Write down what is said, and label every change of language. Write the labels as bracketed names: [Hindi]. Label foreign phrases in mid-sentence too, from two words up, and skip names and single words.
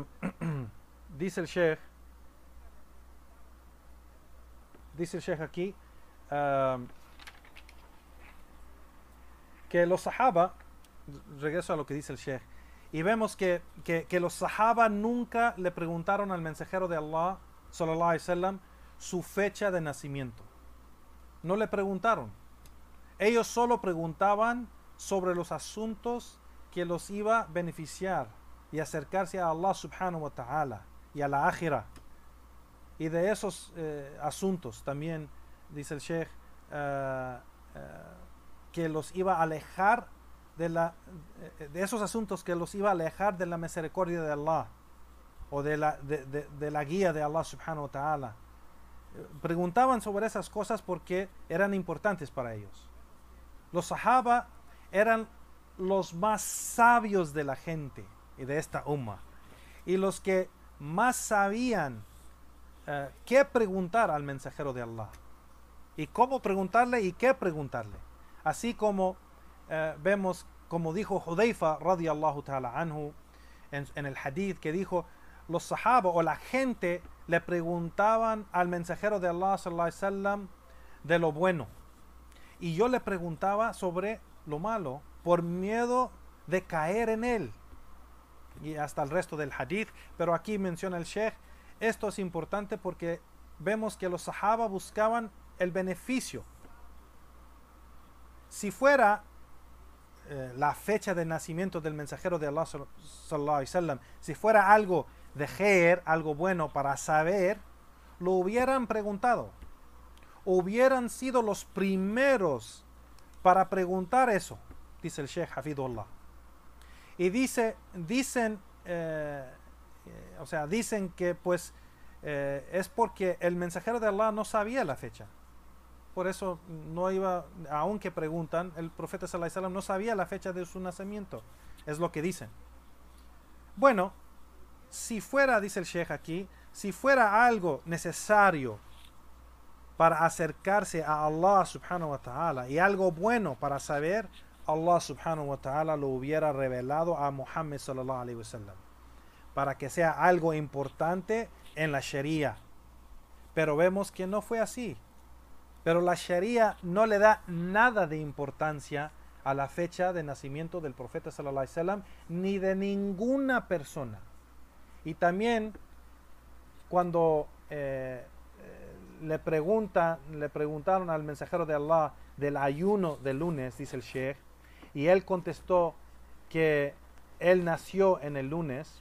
[Spanish] Dice el Sheikh aquí que los sahaba, regreso a lo que dice el Sheikh, y vemos que los sahaba nunca le preguntaron al mensajero de Allah [Arabic] صلى الله عليه وسلم [Spanish] su fecha de nacimiento. No le preguntaron. Ellos solo preguntaban sobre los asuntos que los iba a beneficiar y acercarse a Allah [Arabic] سبحانه وتعالى [Spanish] y a la akhirah. Y de esos asuntos también dice el Sheikh que los iba a alejar de esos asuntos que los iba a alejar de la misericordia de Allah o de la guía de Allah [Arabic] سبحانه وتعالى. [Spanish] Preguntaban sobre esas cosas porque eran importantes para ellos. Los sahaba eran los más sabios de la gente y de esta umma, y los que más sabían qué preguntar al mensajero de Allah y cómo preguntarle y qué preguntarle. Así como vemos, como dijo Hudayfa [Arabic] رضي الله تعالى عنه [Spanish] en el hadith, que dijo: los sahaba o la gente le preguntaban al mensajero de Allah [Arabic] صلى الله عليه وسلم [Spanish] de lo bueno, y yo le preguntaba sobre lo malo por miedo de caer en él, y hasta el resto del hadith. Pero aquí menciona el Sheikh, esto es importante porque vemos que los sahaba buscaban el beneficio. Si fuera la fecha de nacimiento del mensajero de Allah [Arabic] صلى الله عليه وسلم, [Spanish] si fuera algo de khair, algo bueno para saber, lo hubieran preguntado. Hubieran sido los primeros para preguntar eso, dice el Sheikh Hafidullah. Y dicen que pues es porque el mensajero de Allah no sabía la fecha. Por eso no iba, aunque preguntan, el profeta [Arabic] صلى الله عليه وسلم [Spanish] no sabía la fecha de su nacimiento. Es lo que dicen. Bueno, si fuera, dice el Sheikh aquí, si fuera algo necesario para acercarse a Allah [Arabic] سبحانه وتعالى [Spanish] y algo bueno para saber, Allah [Arabic] سبحانه وتعالى [Spanish] lo hubiera revelado a Muhammad [Arabic] صلى الله عليه وسلم [Spanish] para que sea algo importante en la Sharia. Pero vemos que no fue así. Pero la Sharia no le da nada de importancia a la fecha de nacimiento del profeta [Arabic] صلى الله عليه وسلم [Spanish] ni de ninguna persona. Y también cuando le preguntaron al mensajero de Allah del ayuno del lunes, dice el Sheikh, y él contestó que él nació en el lunes.